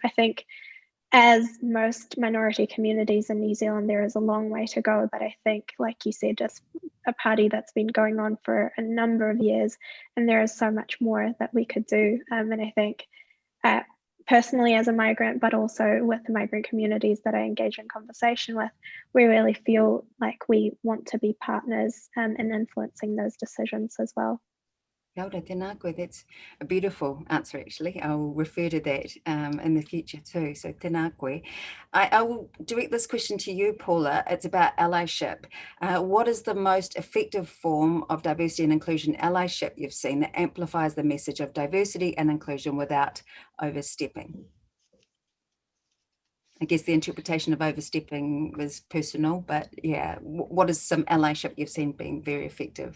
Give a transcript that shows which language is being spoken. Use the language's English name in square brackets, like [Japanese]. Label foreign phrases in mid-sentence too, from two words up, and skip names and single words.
[English] I think, as most minority communities in New Zealand, there is a long way to go, but I think, like you said, it's a party that's been going on for a number of years, and there is so much more that we could do. And I think personally as a migrant, but also with the migrant communities that I engage in conversation with, we really feel like we want to be partners in influencing those decisions as well. [Māori] Kia ora, tēnā koe. [English] That's a beautiful answer, actually. I will refer to that in the future too. [Māori] So tēnā koe. [English] I will direct this question to you, Paula. It's about allyship. What is the most effective form of diversity and inclusion allyship you've seen that amplifies the message of diversity and inclusion without overstepping? I guess the interpretation of overstepping was personal, but yeah, what is some allyship you've seen being very effective?